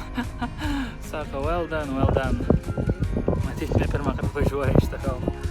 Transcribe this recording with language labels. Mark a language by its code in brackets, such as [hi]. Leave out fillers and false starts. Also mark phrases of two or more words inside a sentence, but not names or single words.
[lt] Sako, [en] well done, well done. [lt] Matyt, ne pirmą kartą važiuoja iš tą kalną.